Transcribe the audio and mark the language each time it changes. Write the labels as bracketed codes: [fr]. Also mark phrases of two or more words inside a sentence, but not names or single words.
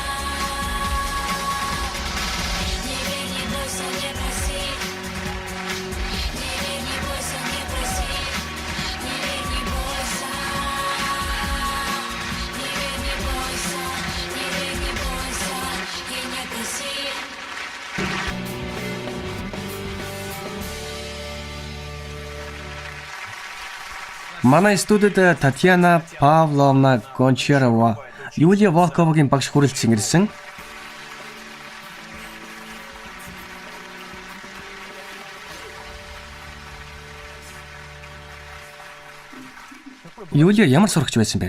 [ru] Не верь, не бойся, не проси. Не верь, не бойся, не проси. Не верь, не бойся. Не верь, не бойся. Не верь, не бойся. И не проси. [mn] Манай студид Татьяна Павловна Гончарова, Юлия Волковагийн багш хүрэлцэн ирсэн. Юлия ямар сурагч байсан бэ?